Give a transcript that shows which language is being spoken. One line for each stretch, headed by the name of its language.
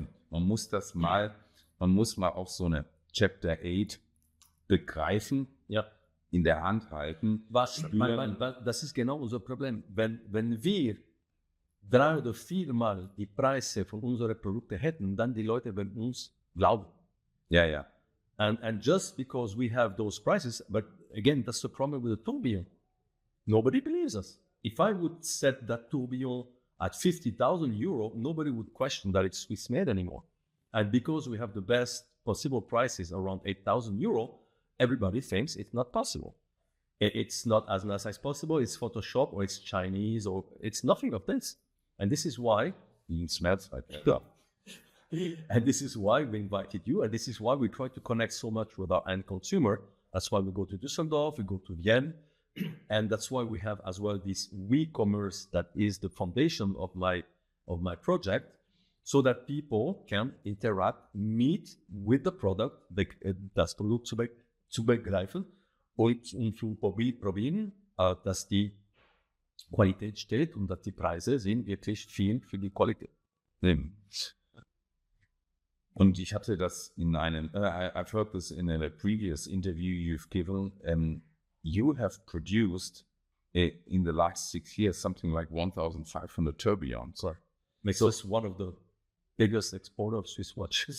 German: Man muss mal auch so eine Chapter 8 begreifen, in der Hand halten. Das ist genau unser Problem. Wenn wir 3 oder 4 Mal die Preise von unseren Produkten hätten, dann die Leute werden uns glauben.
English: Yeah. And just because we have those prices, but again, that's the problem with the tourbillon. Nobody believes us. If I would set that tourbillon at 50,000 euro, nobody would question that it's Swiss made anymore. And because we have the best possible prices around 8,000 euro, everybody thinks it's not possible. It's not as nice as possible. It's Photoshop or it's Chinese or it's nothing of this. And this is why it smells like that. And this is why we invited you. And this is why we try to connect so much with our end consumer. That's why we go to Düsseldorf, we go to Vienna. And that's why we have as well this WeCommerce that is the foundation of my project, so that people can interact, meet with the product,
German: das Produkt zu begreifen und zu probieren, dass die Qualität steht und dass die Preise sind wirklich viel für die Qualität. Und ich hatte das in einem,
English: I've heard this in a previous interview you've given, you have produced in the last 6 years something like 1,500 tourbillons. Makes us one of the biggest exporter of Swiss watches.